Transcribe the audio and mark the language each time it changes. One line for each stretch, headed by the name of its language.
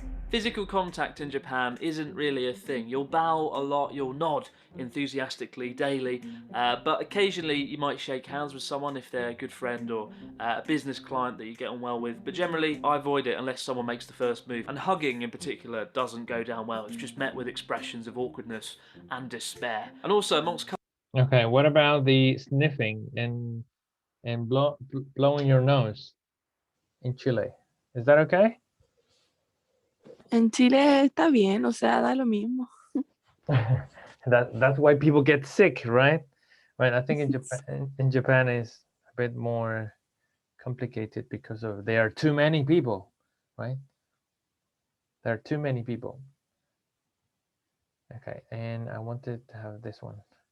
English: Physical contact in Japan isn't really a thing. You'll bow a lot, you'll nod enthusiastically daily, but occasionally you might shake hands with someone if they're a good friend or a business client that you get on well with, but generally I avoid it unless someone makes the first move. And hugging in particular doesn't go down well. It's just met with expressions of awkwardness and despair. And also amongst Okay, what about the sniffing and blowing your nose in Chile? Is that okay?
Spanish: En Chile está bien, o sea, da lo mismo.
English: That's why people get sick, right? Right. I think in Japan is a bit more complicated because of there are too many people, right? There are too many people. Okay, and I wanted to have this one.